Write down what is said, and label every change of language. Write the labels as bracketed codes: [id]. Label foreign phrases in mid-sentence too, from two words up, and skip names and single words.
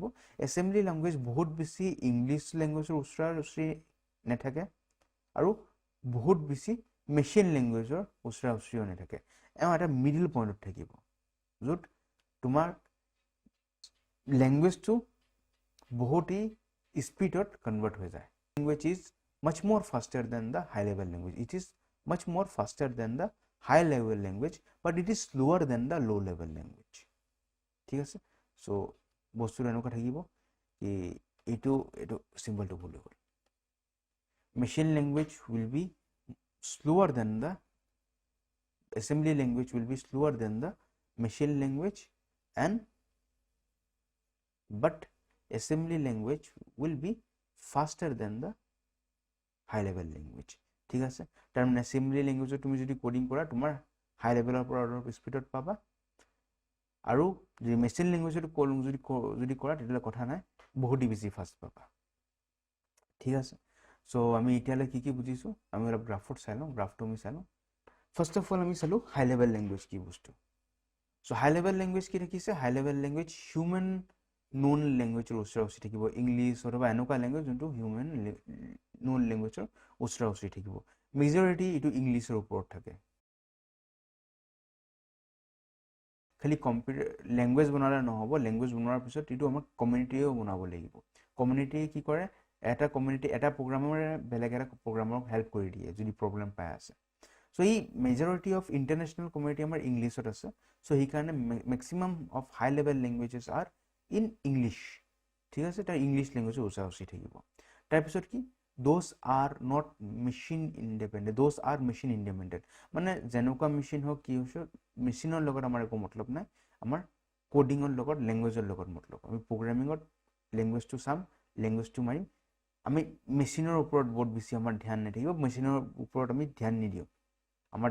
[en] assembly language [as] বহুত বেছি ইংলিছ লেংগুৱেজৰ ওচৰা ওচৰি নাথাকে, আৰু বহুত বেছি মেচিন লেংগুৱেজৰ ওচৰা ওচৰিও নাথাকে। এটা মিডিল পইণ্টত থাকিব, য'ত তোমাৰ লেংগুৱেজটো বহুতেই স্পীডত কনভাৰ্ট হৈ যায়। [en] language is much more faster than the high level language. It is much more faster than the high level language, but it is slower than the low level language. [as] ঠিক আছে? সো বস্তুটো এনেকুৱা থাকিব কি এইটো চিম্বলটো ভুল হৈ গ'ল [en] machine language will be slower than the assembly language will be slower than the machine language and but assembly language will be faster than the high level language [as] ঠিক আছে তাৰ মানে [en] assembly language [as] তুমি যদি কোডিং কৰা তোমাৰ হাই লেভেলৰ পৰা অলপ স্পিডত পাবা আৰু যদি মেচিন ল্যাঙ্গুৱেজত যদি কৰা তেতিয়ালে কথা নাই বহুত বেছি ফাষ্ট পাবা ঠিক আছে সো আমি এতিয়ালে কি বুজিছো আমি অলপ গ্ৰাফত চাই লওঁ গ্ৰাফটো আমি চাই লওঁ [en] first of all [as] আমি চালো [en] high level language [as] কি বস্তু সো [en] high level language [as] কি দেখিছে [en] high level language [as] হিউম্যান নোন ল্যাঙ্গুৱেজৰ ওচৰা-ওচৰি থাকিব ইংলিছ অথবা এনেকুৱা ল্যাঙ্গুৱেজ যোনটো হিউম্যান নোন ল্যাঙ্গুৱেজৰ ওচৰা-ওচৰি থাকিব মেজৰিটি ইটো ইংলিছৰ ওপৰত থাকে খালি কম্পিউটাৰ ল্যাঙ্গুৱেজ বনালে নহব ল্যাঙ্গুৱেজ বনোৱাৰ পিছত ইটো আমাক কমিউনিটিও বনাব লাগিব কমিউনিটি কি কৰে এটা কমিউনিটি এটা প্ৰগ্ৰামাৰে বেলেগ এটা প্ৰগ্ৰামাৰক হেল্প কৰি দিয়ে যদি প্ৰবলেম পাই আছে সো এই [en] majority of international community [as] আমাৰ ইংলিছত আছে সো এই কাৰণে [en] maximum of high level languages are in English [as] ঠিক আছে তাৰ ইংলিশ ল্যাঙ্গুৱেজৰ ওচৰা-ওচৰি থাকিব তাৰ পিছত কি [en] those are not machine independent those are machine independent [as] মানে যেনেকুৱা মেচিন হওক কি হৈছে মেচিনৰ লগত আমাৰ একো মতলব নাই আমাৰ কোডিংৰ লগত ল্যাঙ্গুৱেজৰ লগত মতলব আমি প্ৰগ্ৰামিংত ল্যাঙ্গুৱেজটো চাম ল্যাঙ্গুৱেজটো মাৰিম আমি মেচিনৰ ওপৰত বহুত বেছি আমাৰ ধ্যান নাথাকিব মেচিনৰ ওপৰত আমি ধ্যান নিদিও আমাৰ